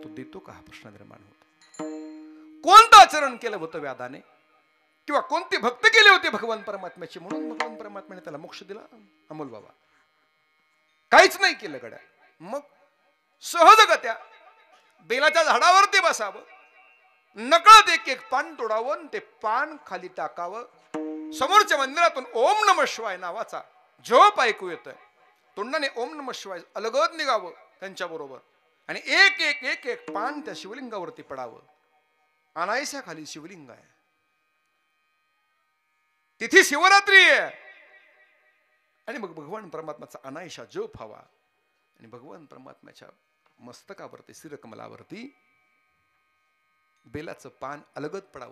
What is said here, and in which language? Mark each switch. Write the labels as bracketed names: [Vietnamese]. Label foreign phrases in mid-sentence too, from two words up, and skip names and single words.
[Marathi] तो देतो का हा प्रश्न निर्माण होतो. कोणतं आचरण केलं होतं व्याधाने किंवा कोणती भक्त केले होते भगवान परमात्म्याचे म्हणून भगवान परमात्म्याने त्याला मोक्ष दिला? अमोल बाबा काहीच नाही केलं गड्या. मग सहजगत्या बेलाच्या झाडावरती बसावं, नकळत एक एक पान तोडावं, ते पान खाली टाकावं, समोरच्या मंदिरातून [Sanskrit] ओम नमः शिवाय [Marathi] नावाचा जप ऐकू येतोय, तोंडाने [Sanskrit] ओम नमः शिवाय [Marathi] अलगद निघावं त्यांच्या बरोबर, आणि एक एक एक एक पान त्या शिवलिंगावरती पडावं. अनायसा खाली शिवलिंग आहे, तिथे शिवरात्री आहे, आणि मग भगवान परमात्म्याचा अनायशा जप व्हावा, आणि भगवान परमात्म्याच्या मस्तकावरती शिरकमलावरती बेलाचं पान अलगद पडावं.